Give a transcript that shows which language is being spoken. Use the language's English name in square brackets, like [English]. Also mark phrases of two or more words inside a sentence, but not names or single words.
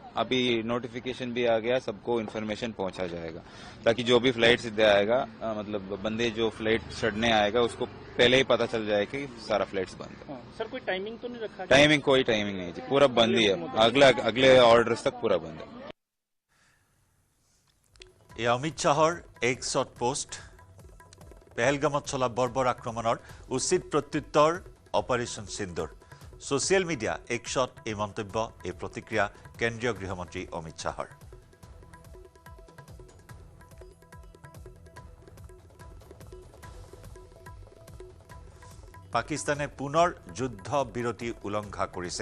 [Hindi] अभी नोटिफिकेशन भी आ गया, सबको इन्फॉर्मेशन पहुंचा जाएगा ताकि जो भी फ्लाइट सीधे आएगा मतलब बंदे जो फ्लाइट चढ़ने आएगा उसको पहले ही पता चल जाए कि सारा फ्लाइट्स बंद है। सर कोई टाइमिंग तो नहीं रखा? टाइमिंग कोई टाइमिंग नहीं जी, पूरा बंद ही है, अगले ऑर्डर्स तक पूरा बंद है। [Assamese] এই অমিত শাহৰ এক্সত পোষ্ট পেহেলগামত চলা বৰ্বৰ আক্ৰমণৰ উচিত প্ৰত্যুত্তৰ অপাৰেশ্যন সিন্দুৰ [English] social media [Assamese] এক্সত এই মন্তব্য এই প্ৰতিক্ৰিয়া কেন্দ্ৰীয় গৃহমন্ত্ৰী অমিত শাহৰ পাকিস্তানে পুনৰ যুদ্ধ বিৰতি উলংঘা কৰিছে।